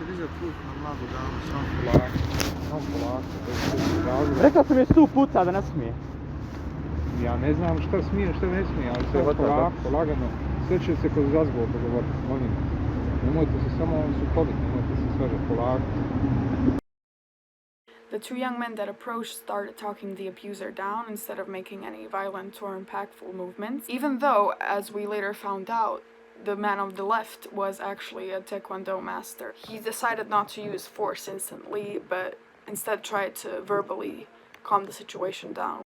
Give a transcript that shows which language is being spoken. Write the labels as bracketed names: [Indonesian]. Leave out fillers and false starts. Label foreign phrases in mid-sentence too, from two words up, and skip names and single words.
[Serbian] Rekao sam je 100 puta da ne smije. Ja ne znam šta smije, šta ne smije, ali se polako, lagano. Sve će se kroz razgovor dogovoriti, molim vas. Nemojte se samo sukobiti, nemojte se svađati polako. [English] The two young men that approached started talking the abuser down instead of making any violent or impactful movements, even though, as we later found out, the man on the left was actually a Taekwondo master. He decided not to use force instantly, but instead tried to verbally calm the situation down.